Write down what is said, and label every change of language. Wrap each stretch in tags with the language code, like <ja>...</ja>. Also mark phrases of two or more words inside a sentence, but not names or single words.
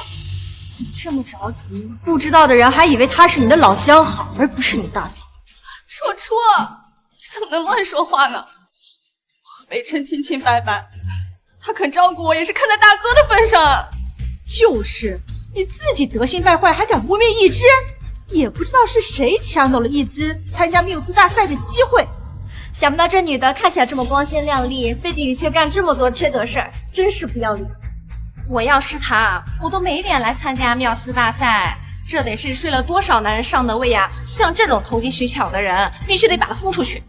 <zh>你這麼着急，不知道的人還以為她是你的老相好，而不是你大嫂。若初，你怎麼能亂說話呢？我和北辰清清白白，他肯照顧我也是看在大哥的份上啊。就是，你自己德行敗壞，還敢污蔑一枝？也不知道是誰搶走了一枝參加繆斯大賽的機會。想不到這女的看起來這麼光鮮亮麗，背地裡卻幹這麼多缺德事兒，真是不要臉。我要是她，我都沒臉來參加繆斯大賽，這得是睡了多少男人上的位呀！像這種投機取巧的人，必須得把他轟出去。</zh>